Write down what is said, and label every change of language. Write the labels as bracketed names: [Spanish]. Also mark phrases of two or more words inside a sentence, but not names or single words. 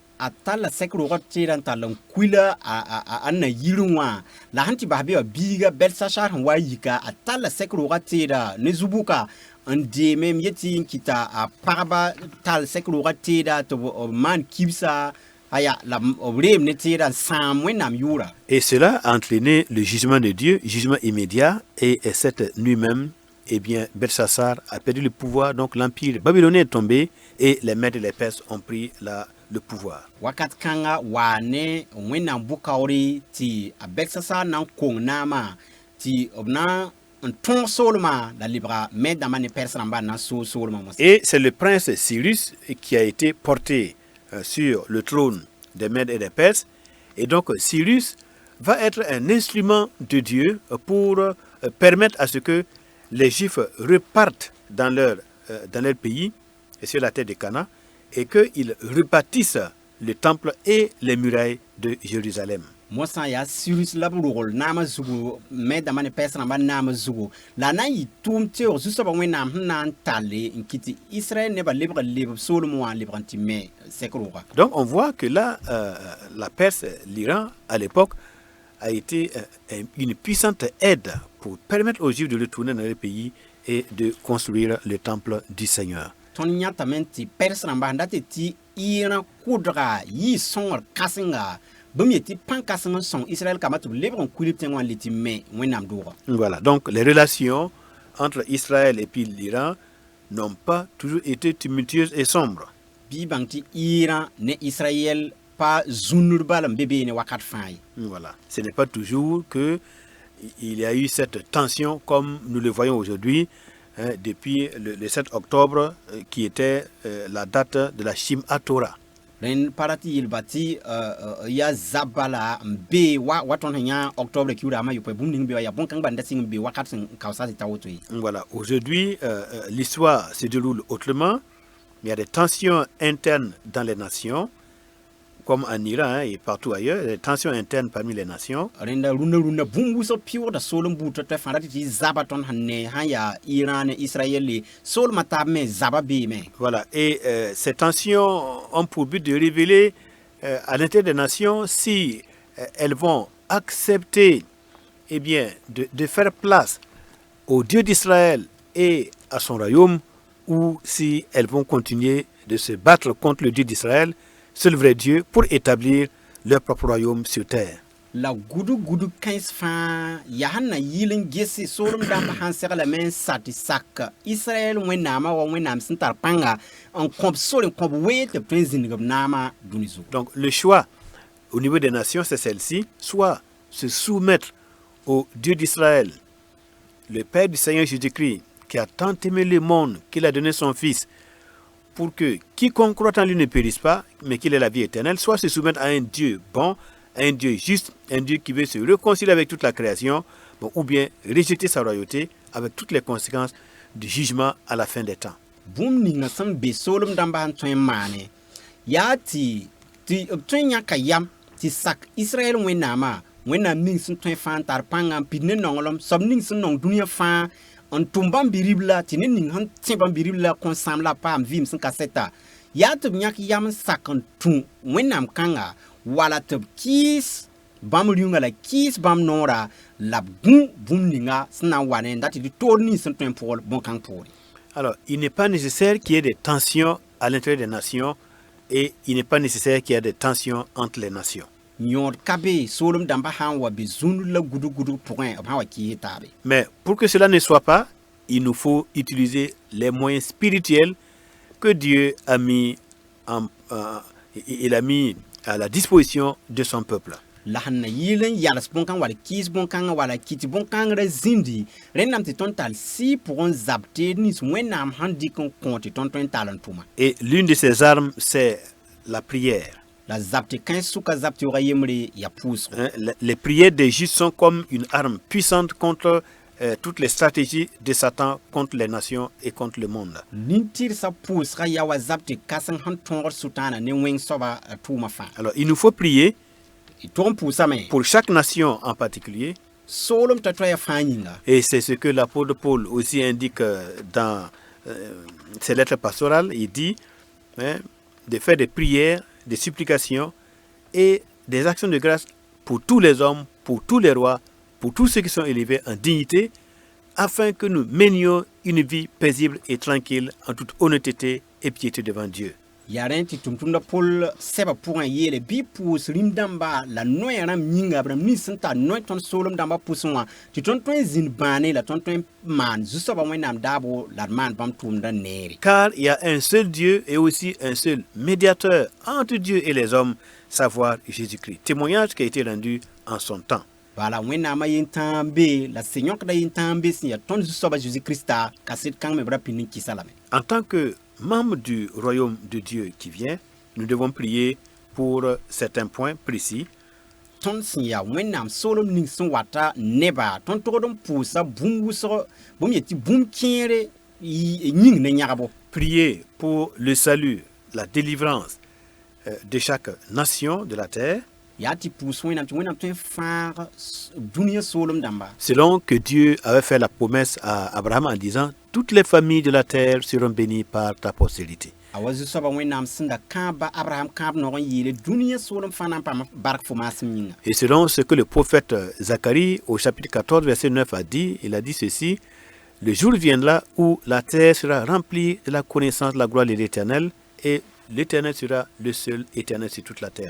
[French] Atala sekro watira talon kuila anna yirunwa la hanti babe biga Belchassar wa yika atala sekro watira nezubuka ande même yeti kita a paraba tal sekro watira to man kibsa aya la obrem netira samwenam yura. Et cela a entraîné le jugement de Dieu, jugement immédiat et cette nuit même eh bien, Belshazzar a perdu le pouvoir, donc l'empire babylonien est tombé et les Mèdes et les Perses ont pris le pouvoir. [Mossi] wakat kanga wane wẽnnaam bʋkaoore tɩ a Belshazzar na n kong naamã tɩ b na n tõog soolmã la lebga me dãmbã ne pɛrs rãmbã na n soog soolmã mosã. [French] Et c'est le prince Cyrus qui a été porté sur le trône des Mèdes et des Perses. Et donc Cyrus va être un instrument de Dieu pour permettre à ce que les Juifs repartent dans leur pays et sur la terre de Canaan et qu'ils rebâtissent le temple et les murailles de Jérusalem. [Mossi] mosã yaa Cyrus la b rogl naamã zugu me dãmbã ne pɛrs rãmbã naamã zugu la na n yɩ tʋʋm teoog zu-soabã wẽnnaam sẽn na n talle n kɩ tɩ Israël nebã lebg leb soolem wã n lebg n tɩ me sɛk roga. [French] Donc on voit que là, la Perse, l'Iran, à l'époque, a été une puissante aide pour permettre aux Juifs de retourner dans leur pays et de construire le temple du Seigneur. [Mossi] tõnd yãtame tɩ pɛrs rãmbã sẽn dat tɩ ɩɩrã kʋdga yɩɩ sõngr kãsenga bõmb yetɩ pãn-kãseng n sõng Israël kambã tɩ b lebg n kuilb tẽng wã n le tɩ me wẽnnaam dʋʋga. [French] Voilà, donc les relations entre Israël et puis l'Iran n'ont pas toujours été tumultueuses et sombres. [Mossi] Bɩ y bãng tɩ ɩɩrã ne Israël pa zũnr bala n be beene wakat fãa ye. [French] Voilà, ce n'est pas toujours que il y a eu cette tension comme nous le voyons aujourd'hui, hein, depuis le 7 octobre qui était la date de la Shim'a Torah. [Mossi] Rẽnd pa rat tɩ yɩlba tɩ yaa zab bala n bee wa tõnd sẽn yã octobre kiudaamã yopoe bũmb ning be wa yaa bõn-kãng bãnda sɩng n bee wakat sẽn kaosa tɩ ta woto ye. [French] Voilà, aujourd'hui, l'histoire se déroule autrement. Il y a des tensions internes dans les nations, comme en Iran hein, et partout ailleurs, des tensions internes parmi les nations. [Mossi] Rẽnda rũnna bũmb wʋsg pɩʋʋgda sool n buud tɩ fãa rat tɩ zaba tõnd sẽn ne sãn yaa Iran ne Israël le soolmã taab me zaba beeme. [French] Voilà, et ces tensions ont pour but de révéler à l'intérieur des nations si elles vont accepter eh bien, de faire place au Dieu d'Israël et à son royaume, ou si elles vont continuer de se battre contre le Dieu d'Israël, seul vrai Dieu, pour établir leur propre royaume sur terre. [Mossi] La gudu kãens fãa yaa sẽn na yɩl n gese soolem dãmb sãn seglame n sa tɩ sak Israɛl wẽnnaamã wa wẽnnaam sẽn tar pãnga n kõb sor n kõb weel tɩ b tõe n zĩndg b naamã dũni zugu. [French] Donc le choix au niveau des nations, c'est celle-ci, soit se soumettre au Dieu d'Israël, le Père du Seigneur Jésus-Christ, qui a tant aimé le monde qu'il a donné son Fils, pour que quiconque croit en lui ne périsse pas, mais qu'il ait la vie éternelle, soit se soumettre à un Dieu bon, à un Dieu juste, un Dieu qui veut se réconcilier avec toute la création, bon, ou bien rejeter sa royauté avec toutes les conséquences du jugement à la fin des temps. [Mossi] Bũmb ninga sẽn be soolem dãmbã sẽn tõe n maane yaa tɩ b tõe n yãka yam tɩ sak Israɛl wẽnnaamã wẽnnaam ning sẽn tõe fãa n tar pãnga n pid ne nonglem soab ning sẽn nong dũniyã fãa n tʋm bãmb bi-rib la tɩ ne ning sẽn tẽ bãmb bi-rib la kõn sãam la paam vɩɩm sẽn ka sɛta yaa tɩ b yãk yam n sak n tũ wẽnnaam kãnga wala tɩ b kɩɩs bãmb rĩunga la kɩɩs bãmb noora la b gũ bũmb ninga sẽn na n wa ne n dat tɩ d toor nins sẽn tõe n pʋgl bõn-kãng poore. [French] Alors, il n'est pas nécessaire qu'il y ait des tensions à l'intérieur des nations et il n'est pas nécessaire qu'il y ait des tensions entre les nations. [Mossi] Yõod ka be soolem dãmbã sã n wa be zũnd la gudu pʋgẽ b sã wa kɩɩs taabe. [French] Mais pour que cela ne soit pas, il nous faut utiliser les moyens spirituels que Dieu a mis, il a mis à la disposition de son peuple. [Mossi] La sẽn na yɩl n yals bõn-kãng wala kɩɩs bõn-kãngã wala kɩt bõn-kãngrã zĩndi rẽnnaam tɩ tõnd tall sɩ pʋgẽ n zab teed nins wẽnnaam sãn dɩk n kõ tɩ tõnd tõe n tall n tʋma. [French] Et l'une de ces armes, c'est la prière. [Mossi] La zab tɩ kãens sʋka zab teoogã yembre yaa pʋʋsgo. [French] Les prières des justes sont comme une arme puissante contre toutes les stratégies de Satan contre les nations et contre le monde. [Mossi] Nin-tɩrsã pʋʋsga yaa wa zab tɩ kãseng sẽn tõogd sʋtãana ne wẽng soaba tʋʋmã fãa. [French] Alors, il nous faut prier [Mossi] Y tʋg n pʋʋsame [French] pour chaque nation en particulier. [Mossi] soolem t'a toya fãa yĩnga. [French] Et c'est ce que l'apôtre Paul aussi indique dans ses lettres pastorales. Il dit de faire des prières, des supplications et des actions de grâce pour tous les hommes, pour tous les rois, pour tous ceux qui sont élevés en dignité, afin que nous menions une vie paisible et tranquille en toute honnêteté et piété devant Dieu. [Mossi] ya rẽ tɩ tʋm-tʋmda pol sɛba pʋgẽ yeele bɩ pʋʋs rĩm dãmba la noɛ rãmb yĩnga b rãmb nins sẽn tar noɛ tõnd soolem dãmbã pʋsẽ wã tɩ tõnd tõe n zĩnd bãane la tõnd tõe n maan zu-soabã wẽnnaam daabo la d maan bãmb tʋʋmdã neere. [French] Car il y a un seul Dieu et aussi un seul médiateur entre Dieu et les hommes, savoir Jésus-Christ. Témoignage qui a été rendu en son temps. [Mossi] Bala wẽnnaamã yen-tãag n be la sẽn-yõkda yen-tãag n be sẽn yaa tõnd zu-soabã Jésus-Krista kaset kãng me b ra pĩnd n kɩsa lame. [French] En tant que membre du royaume de Dieu qui vient, nous devons prier pour certains points précis. [Mossi] Tõnd sẽn yaa wẽnnaam soolem ning sẽn wata neba tõnd togd n pʋʋsa bũmb wʋsg bõmb yetɩ bũmb kẽere yĩng ne yãgbo. [French] Prier pour le salut, la délivrance de chaque nation de la terre, [Mossi] yaa tɩ pʋʋs wẽnnaam tɩ wẽnnaam tõe n fãag dũniyã soolem dãmba. [French] selon que Dieu avait fait la promesse à Abraham en disant « Toutes les familles de la terre seront bénies par ta postérité ». [Mossi] A wa zu-soabã wẽnnaam sẽn da kãaba Abraham kãab nog n yeele dũniyã soolem fãa na n paam bark fo maasem yĩnga. [French] Et selon ce que le prophète Zacharie au chapitre 14 verset 9 a dit, il a dit ceci: le jour viendra où la terre sera remplie de la connaissance de la gloire de l'Éternel, et l'Éternel sera le seul éternel sur toute la terre.